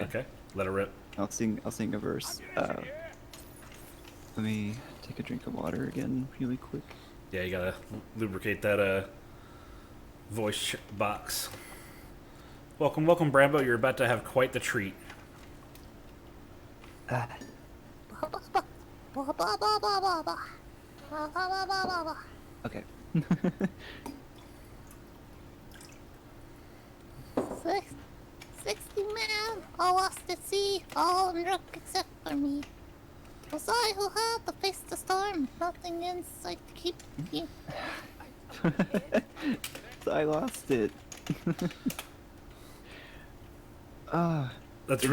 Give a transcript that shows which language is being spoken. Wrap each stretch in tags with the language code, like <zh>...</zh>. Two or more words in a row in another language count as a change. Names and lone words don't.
<en>Okay, let it rip. I'll sing a verse. Let me take a drink of water again, really quick. Yeah, you gotta lubricate that voice box. Welcome, Brambo. You're about to have quite the treat. Ba, ba, ba. Ba, ba, ba, ba, ba, ba. Ba, ba, ba, ba, ba, ba. Okay. Six, 60 men, all lost at sea, all drunk except for me. 'Twas I who had to face the storm, nothing in sight to keep me. So I lost it. That's</en>